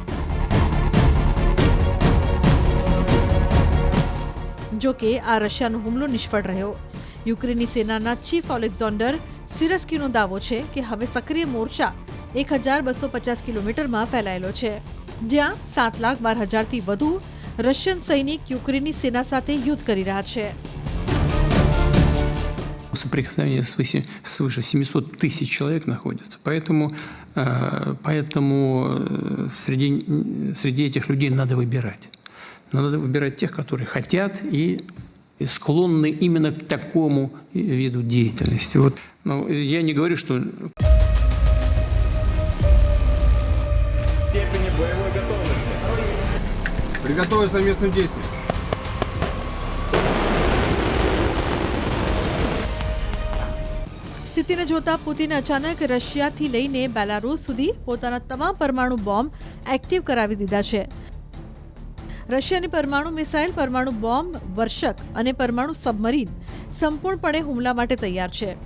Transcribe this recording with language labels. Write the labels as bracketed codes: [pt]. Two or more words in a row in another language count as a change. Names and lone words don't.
[gu] જો કે આ રશિયાનો હુમલો નિષ્ફળ રહ્યો. યુક્રેનની સેનાના ચીફ ઓલેક્ઝાન્ડર સિરસ્કીનો દાવો છે કે હવે સક્રિય મોરચા 1250 કિલોમીટરમાં ફેલાયેલો છે, જ્યાં 7,12,000થી વધુ રશિયન સૈનિક યુક્રેનની સેના સાથે યુદ્ધ કરી રહ્યા છે. [ru] Соприкосновение свыше 700 тысяч человек находится. Поэтому среди этих людей надо выбирать. Надо выбирать тех, которые хотят и склонны именно к такому виду деятельности. Вот, я не говорю, что... Степени боевой готовности. Приготовиться к совместным действиям. [gu] સ્થિતિને જોતા પુતિને અચાનક રશિયાથી લઈને બેલારૂસ સુધી પોતાના તમામ પરમાણુ બોમ્બ એક્ટિવ કરાવી દીધા છે. રશિયાની પરમાણુ મિસાઇલ, પરમાણુ બોમ્બ વર્ષક અને પરમાણુ સબમરીન સંપૂર્ણપણે હુમલા માટે તૈયાર છે.